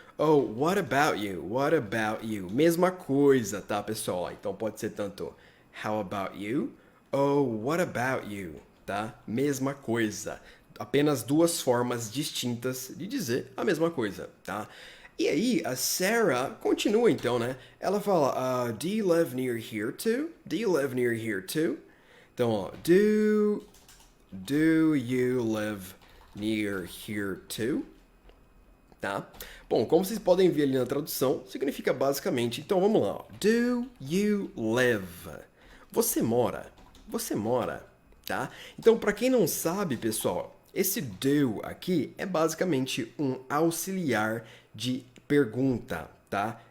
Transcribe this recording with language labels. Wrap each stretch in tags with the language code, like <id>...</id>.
<en>Oh, what about you? What about you?</en> <pt>Mesma coisa, tá, pessoal? Então pode ser tanto</pt> <en>how about you? Oh, what about you?</en> <pt>Tá? Mesma coisa. Apenas duas formas distintas de dizer a mesma coisa, tá? E aí, a Sarah continua então, né? Ela fala,</pt> <en>do you live near here too? Do you live near here too?</en> <pt>Então, ó,</pt> <en>do you live near here too?</en> <pt>Tá? Bom, como vocês podem ver ali na tradução, significa basicamente, então vamos lá, ó.</pt> <en>Do you live?</en> <pt>Você mora? Você mora, tá? Então, para quem não sabe, pessoal, esse do aqui é basicamente um auxiliar de pergunta, tá?</pt>